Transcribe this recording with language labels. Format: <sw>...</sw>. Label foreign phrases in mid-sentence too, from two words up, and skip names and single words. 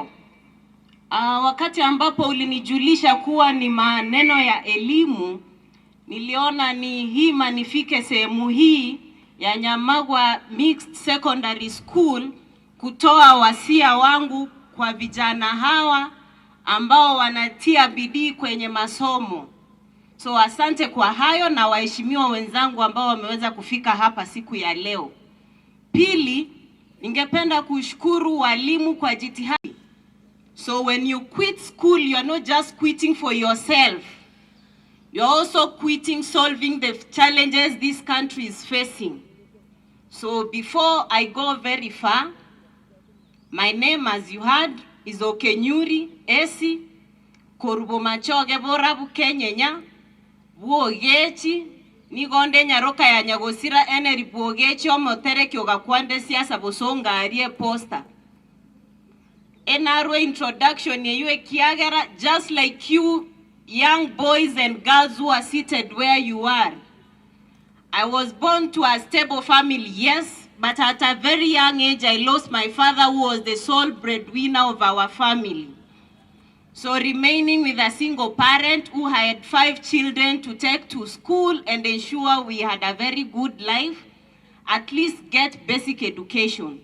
<sw>Wakati ambapo ulinijulisha kuwa ni maneno ya elimu, niliona ni hima nifike sehemu hii ya Nyamagwa Mixed Secondary School kutoa wasia wangu kwa vijana hawa ambao wanatia bidii kwenye masomo. So asante kwa hayo na waheshimiwa wenzangu ambao wameweza kufika hapa siku ya leo. Pili, ningependa kushukuru walimu kwa jitihada.</sw> <en>So when you quit school, you are not just quitting for yourself. You are also quitting solving the challenges this country is facing. So before I go very far, my name, as you heard, is Okenyuri Essy Korubomachoge Borabu Kenyenya Buogechi Nigonde Nyaroka ya Nyagosira Eneri Buogechi Omotere Kyogakwande Siasa Bosonga Arie Poster. NRO introduction yue kiagera, just like you young boys and girls who are seated where you are. I was born to a stable family, yes, but at a very young age I lost my father, who was the sole breadwinner of our family. So remaining with a single parent who had 5 children to take to school and ensure we had a very good life, at least get basic education.</en>